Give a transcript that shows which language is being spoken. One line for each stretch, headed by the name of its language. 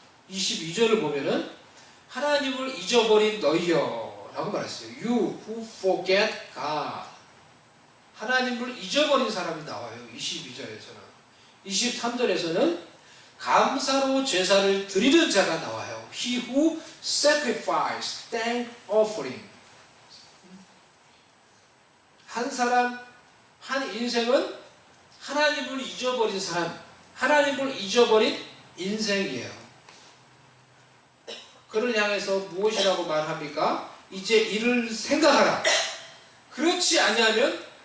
Korean: 22절을 보면은 하나님을 잊어버린 너희여 라고 말했어요.
English: You who forget God.
Korean: 하나님을 잊어버린 사람이 나와요. 22절에서는. 23절에서는 감사로 제사를 드리는 자가 나와요.
English: He who sacrifice thank offering.
Korean: 한 사람, 한 인생은 하나님을 잊어버린 사람, 하나님을 잊어버린 인생이에요. 그를 향해서 무엇이라고 말합니까? 이제 이를 생각하라. 그렇지 아니하면